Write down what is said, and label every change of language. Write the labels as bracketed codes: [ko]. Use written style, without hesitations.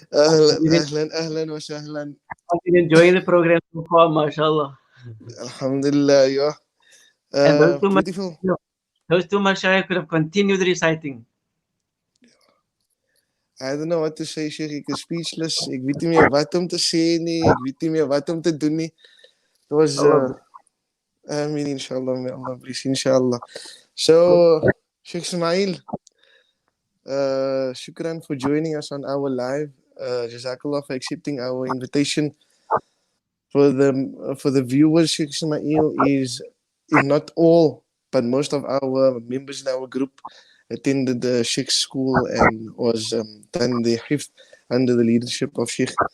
[ar] Ahlan wa sahlan. [en] I've been enjoying the program so far, mashallah. Alhamdulillah, yeah. And those two Beautiful. Those two mashayikh could have continued reciting. I don't know what to say, Sheikh. [af] Ek is speechless. Ek weet nie meer wat om te sê nie. Ek weet nie meer wat om te doen nie. [en] It was, I mean, inshallah, may Allah bless, inshallah. So, Sheikh Ismail, shukran for joining us on our live. Jazakallah for accepting our invitation. For the viewers, Sheikh Ismail is, if not all, but most of our members in our group attended the Sheikh school and was done the hifz under the leadership of Sheikh.